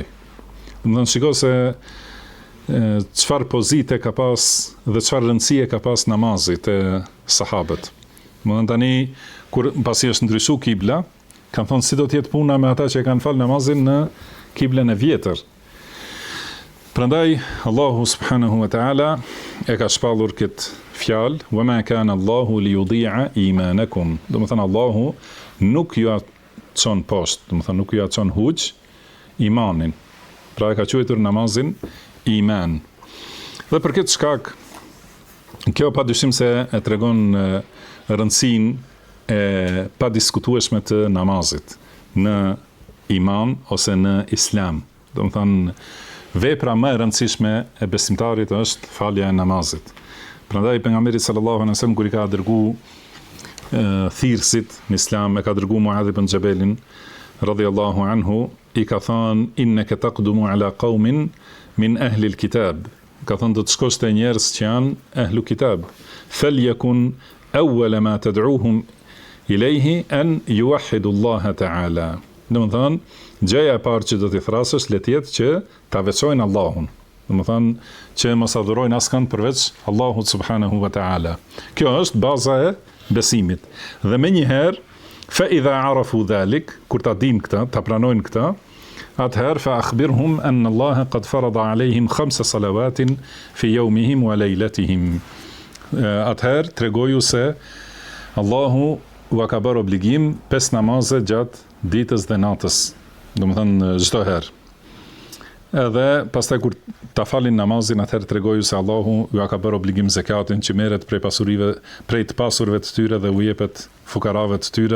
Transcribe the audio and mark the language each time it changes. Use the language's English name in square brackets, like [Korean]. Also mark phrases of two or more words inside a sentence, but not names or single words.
[Albanian] Domethënë shiko se çfarë pozite ka pas dhe çfarë rëndësie ka pas namazi te sahabët. Domethënë tani kur pasi është ndryshuar kibla, kanë thonë si do të jetë puna me ata që kanë fal namazin në kiblën e vjetër. Prandaj Allahu [Arabic] سبحانه وتعالى [Albanian] e ka shpallur këtë fjalë, [Arabic] وما كان الله ليضيع إيمانكم. [Albanian] Domethënë Allahu nuk ju çon poshtë, domethënë nuk ju çon huq imanin. Pra e ka quajtur namazin iman. Dhe për këtë shkak, kjo padyshim se e tregon rëndësinë e padiskutueshme të namazit në iman ose në islam. Domethënë vepra më e rëndësishme e besimtarit është falja e namazit. Prandaj pejgamberi [Arabic] صلى الله عليه وسلم [Albanian] kur i ka dërguar thirrësit në islam, e ka dërguar Muadh ibn Jabelin [Arabic] رضي الله عنه, [Albanian] i ka thënë [Arabic] إنك تقدم على قوم من أهل الكتاب. [Albanian] Ka thënë do të shkosh te njerëz që janë [Arabic] أهل كتاب. فليكن أول ما تدعوهم إليه أن يوحدوا الله تعالى. [Albanian] Domethënë gjëja e parë që do t'i thrasësh le të jetë që ta veçojnë Allahun. Domethënë që mos adhurojnë askënd përveç Allahut [Arabic] سبحانه وتعالى. [Albanian] Kjo është baza e besimit. Dhe menjëherë [Arabic] فإذا عرفوا ذلك, [Albanian] kur ta dinë këtë, ta pranojnë këtë, atëherë [Arabic] فأخبرهم أن الله قد فرض عليهم 5 صلوات في يومهم وليلتهم. [Albanian] Atëherë tregoju se Allahu u ka bërë obligim 5 namaze gjatë ditës dhe natës. Domethënë çdo herë. Edhe pastaj kur ta falin namazin, atëherë tregoju se Allahu ju ka bërë obligim zakatin që merret prej pasurive, prej të pasurve të tyre dhe u jepet fukarave të tyre.